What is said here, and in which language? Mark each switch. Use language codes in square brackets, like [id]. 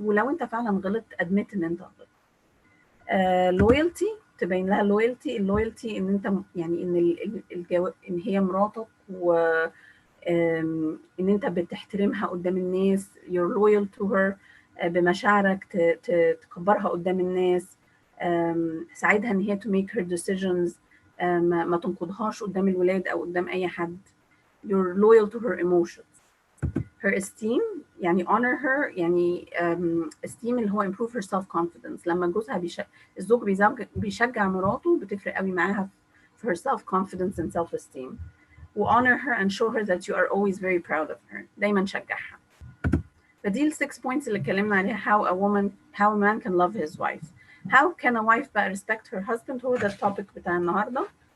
[ar] ولو انت فعلا غلطت admit ان انت غلطت. loyalty، تبين لها اللويالتي ان انت يعني ان هي مراتك، و ان انت بتحترمها قدام الناس، [en] you're loyal to her، [ar] بمشاعرك تكبرها قدام الناس، ساعدها ان هي [en] to make her decisions، [ar] ما تنقضهاش قدام الولاد او قدام اي حد. [en] you're loyal to her emotions. her esteem يعني honor her يعني esteem اللي هو improve her self confidence. [ar] لما جوزها الزوج بيشجع مراته بتفرق قوي معاها في [en] her self confidence and self esteem. و honor her and show her that you are always very proud of her. [ar] دايما شجعها. فدي ال 6 points اللي اتكلمنا عليها [en] how a man can love his wife. How can a wife بقى respect her husband؟ [ar] هو ده التوبيك بتاع النهارده.